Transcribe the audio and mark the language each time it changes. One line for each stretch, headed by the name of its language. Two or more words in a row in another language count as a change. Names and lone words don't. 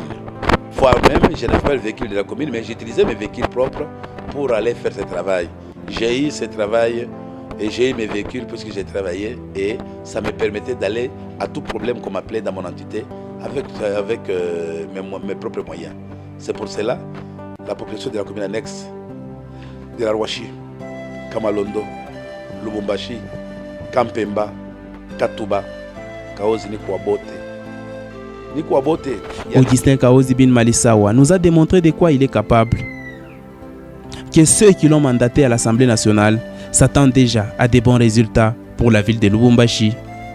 French: Voire même, je n'avais pas le véhicule de la commune, mais j'utilisais mes véhicules propres pour aller faire ce travail. J'ai eu ce travail et j'ai eu mes véhicules puisque j'ai travaillé et ça me permettait d'aller à tout problème qu'on m'appelait dans mon entité avec mes propres moyens. C'est pour cela la population de la commune annexe de la Rouachi, Kamalondo, Lubumbashi, Kampemba, Katuba, Kaozi Nikwabote. Augustin Kaozi Bin Malisawa nous a démontré de quoi il est capable. Que ceux qui l'ont mandaté à l'Assemblée nationale s'attendent déjà à des bons résultats pour la ville de Lubumbashi.